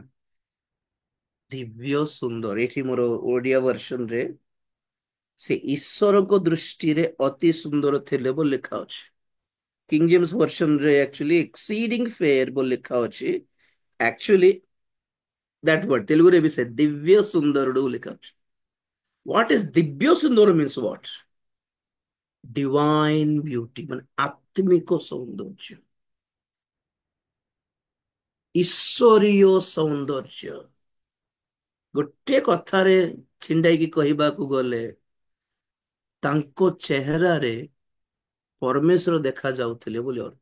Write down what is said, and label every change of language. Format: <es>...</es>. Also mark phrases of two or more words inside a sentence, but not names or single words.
<or>ଦିବ୍ୟ ସୁନ୍ଦର, ଏଠି ମୋର ଓଡିଆ ଭର୍ସନରେ ସେ ଈଶ୍ୱରଙ୍କ ଦୃଷ୍ଟିରେ ଅତି ସୁନ୍ଦର ଥିଲେ ବୋଲି ଲେଖା ଅଛି। କିଙ୍ଗ ଜେମ୍ସ ଭର୍ସନରେ ଆକ୍ଚୁଆଲି</or> <en>exceeding fair</en> <or>ବୋଲି ଲେଖା ଅଛି।</or> <en>actually that word</en> <or>ତେଲୁଗୁରେ ବି ସେ ଦିବ୍ୟ ସୁନ୍ଦର ବୋଲି ଲେଖା ଅଛି।</or> <en>What is</en> <or>ଦିବ୍ୟ ସୁନ୍ଦର</or> <en>means what? Divine beauty,</en> <or>ମାନେ ଆତ୍ମିକ ସୌନ୍ଦର୍ଯ୍ୟ, ଈଶ୍ୱରୀୟ ସୌନ୍ଦର୍ଯ୍ୟ। ଗୋଟେ କଥାରେ ଛିଣ୍ଡାଇକି କହିବାକୁ ଗଲେ ତାଙ୍କ ଚେହେରାରେ ପରମେଶ୍ୱର ଦେଖା ଯାଉଥିଲେ ବୋଲି ଅର୍ଥ।</or>